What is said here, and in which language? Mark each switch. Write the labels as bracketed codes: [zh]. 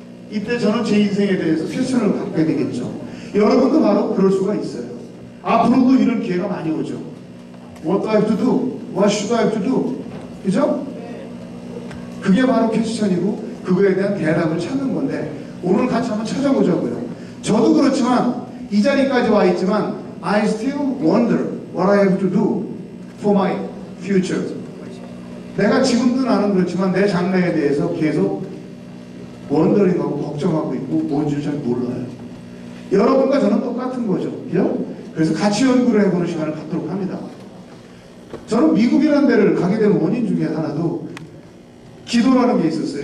[ko] 이때 저는 제 인생에 대해서 퀘스천을 갖게 되겠죠. 여러분도 바로 그럴 수가 있어요. 앞으로도 이런 기회가 많이 오죠. [en] What do I have to do? What should I have to do? 그죠? [ko] 그게 바로 퀘스천이고 그거에 대한 대답을 찾는 건데 오늘 같이 한번 찾아보자고요. 저도 그렇지만 이 자리까지 와 있지만 [en] I still wonder what I have to do for my future. [ko] 내가 지금도 나는 그렇지만 내 장래에 대해서 계속 원더링하고 걱정하고 있고 뭔지 잘 몰라요. 여러분과 저는 똑같은 거죠. 그죠? 그래서 같이 연구를 해보는 시간을 갖도록 합니다. 저는 미국이라는 데를 가게 된 원인 중에 하나도 기도라는 게 있었어요.